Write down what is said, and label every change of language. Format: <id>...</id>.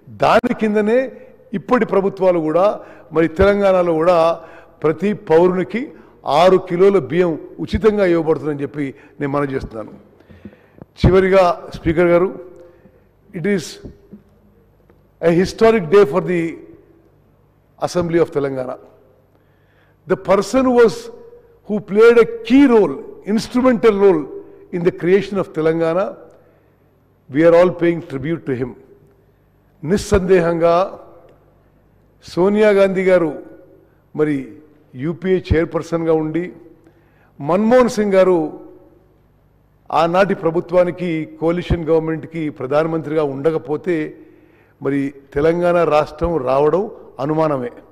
<te>దాని కిందనే ఇప్పటి ప్రభుత్వాలు కూడా మరి తెలంగాణలో కూడా ప్రతి పౌరునికి 6 కిలోల బియ్యం ఉచితంగా ఇవ్వబడుతుందని చెప్పి నేను మనవి చేస్తున్నాను. చివరిగా</te> <en>Speaker గారు, it is a historic day for the Assembly of Telangana. The person who played a key role, instrumental role in the creation of Telangana, we are all paying tribute to him.</en> <te>నిస్సందేహంగా సోనియా గాంధీ గారు మరి UPA చైర్పర్సన్గా ఉండి, మన్మోహన్ సింగ్ గారు ఆనాటి ప్రభుత్వానికి కోalition గవర్నమెంట్కి ప్రధానమంత్రిగా ఉండకపోతే మరి తెలంగాణ రాష్ట్రం రావడం అనుమానమే.</te>